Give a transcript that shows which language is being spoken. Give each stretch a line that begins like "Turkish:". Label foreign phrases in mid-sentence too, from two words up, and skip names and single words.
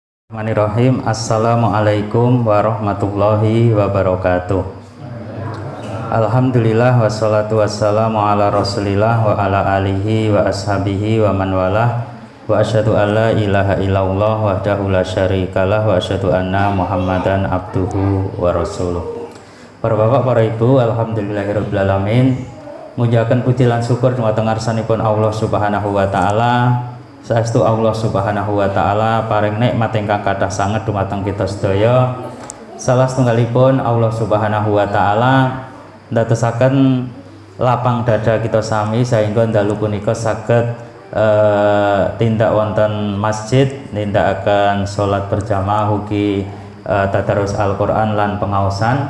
Arabic: بسم الله الرحمن الرحيم. السلام عليكم ورحمة الله وبركاته. الحمد لله والصلاة والسلام على رسول الله وعلى آله وأصحابه ومن والاه. وأشهد أن لا إله إلا الله وحده لا شريك له وأشهد أن محمدا عبده ورسوله.
Javanese: Para bapak, para ibu,
Arabic: الحمد لله رب العالمين.
Javanese: Mujahaken puji lan syukur dumateng ngarsanipun
Arabic: الله سبحانه وتعالى.
Javanese: Saestu
Arabic: الله سبحانه وتعالى
Javanese: paring nikmat ingkang kathah sanget dumateng kita sedaya. Salah setunggalipun
Arabic: الله سبحانه وتعالى
Javanese: ndadosaken lapang dada kita sami sehingga dalu punika saged tindak wonten masjid nindakaken salat berjamaah ugi tadarus Al-Qur'an lan pengaosan.